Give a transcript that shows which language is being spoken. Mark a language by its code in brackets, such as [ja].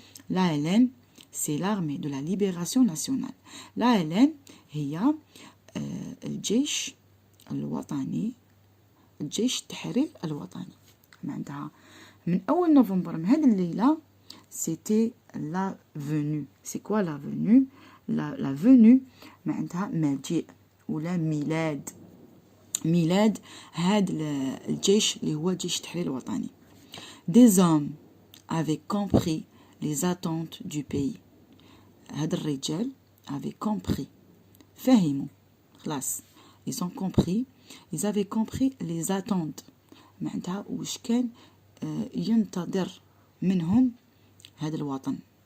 [fr] L'ALN, c'est l'armée de la libération nationale. [ar] l'ALN هي الجيش الوطني التحرير الوطني. معناتها من أول نوفمبر من هذه الليلة [fr] c'était la venue. C'est quoi la venue? La venue [ar] معناتها مجيء ولا ميلاد هذا الجيش اللي هو جيش التحرير الوطني. [fr] Des hommes avaient compris les attentes du pays. [ar] هذا الرجال [fr] avaient compris. [ar] فهموا. خلاص. [fr] Ils ont compris. Ils avaient compris les attentes. [ar] معناتها واش كان ينتظر منهم هذا الوطن.